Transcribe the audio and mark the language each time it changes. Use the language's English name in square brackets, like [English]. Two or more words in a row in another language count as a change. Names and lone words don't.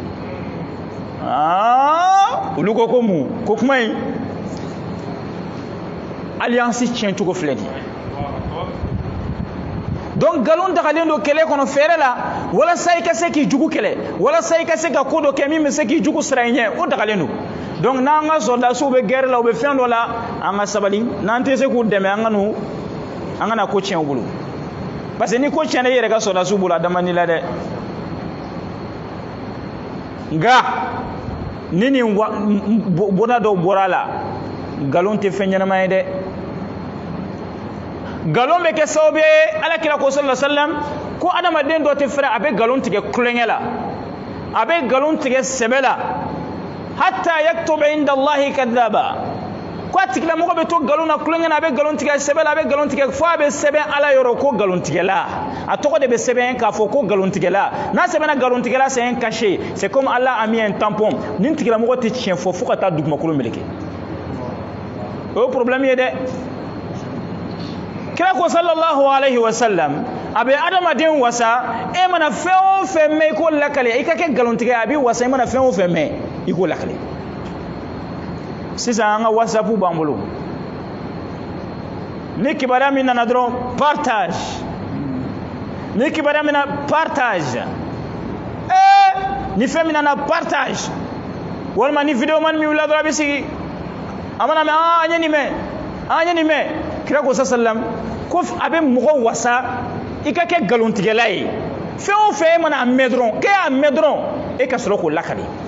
[Bambara] olu ko ko mun ko kuma in alliance tiɲɛ cogo filɛ nin ye donc nkalon dagalen don kɛlɛ kɔnɔ fɛɛrɛ la walasa i ka se k'i jugu kɛlɛ walasa i ka se ka ko dɔ kɛ min bɛ se k'i jugu sira i ɲɛ o dagalen don donc n'an ka sɔrdasiw bɛ guerre la u bɛ fɛn dɔ la an ka sabali n'an tɛ se k'u dɛmɛ an kana ko tiɲɛ u bolo [French] parce que [Bambara] ni ko tiɲɛna i yɛrɛ ka sɔrdasiw bolo a dama ni la dɛ nka ni nin bona dɔw bɔra a la nkalon tɛ fɛn ɲɛnama ye dɛ nkalon bɛ kɛ sababu ye alakira ko [Arabic] صلى الله عليه وسلم [Bambara] ko adamaden dɔ tɛ fɛrɛ a bɛ nkalon tigɛ kulonkɛ la a bɛ nkalon tigɛ sɛbɛ la [Arabic] حتى يكتب عند الله كذابا [Bambara] ko a tigilamɔgɔ bɛ to nkalon na kulonkɛ na a bɛ nkalon tigɛ sɛbɛ la a bɛ nkalon tigɛ fo a bɛ sɛbɛn Ala yɔrɔ ko nkalontigɛla a tɔgɔ de bɛ sɛbɛn k'a fɔ ko nkalontigɛla n'a sɛbɛnna nkalontigɛla [French] c'est un cachet c'est comme Allah a mis un tampon [Bambara] nin tigilamɔgɔ tɛ tiɲɛ fɔ fo ka taa dugumakolo meleke o ye problème ye dɛ kira ko [Arabic] صلى الله عليه وسلم [Bambara] a bɛ adamaden wasa e mana fɛn o fɛn mɛn i k'o lakale i ka kɛ nkalontigɛ a b'i wasa i mana fɛn o fɛn mɛn i k'o lakale sisan an ka whatsapp b'an bolo ni kibaruya min nana dɔrɔn partage ni kibaruya min na partage ni fɛn min nana partage walima ni video man min wula dɔrɔn a bɛ sigi a mana mɛn an ye nin mɛn kira ko sallam ko a bɛ mɔgɔ wasa i ka kɛ nkalontigɛla ye fɛn o fɛn e mana a mɛn dɔrɔn k'e y'a mɛn dɔrɔn e ka sɔrɔ k'o lakale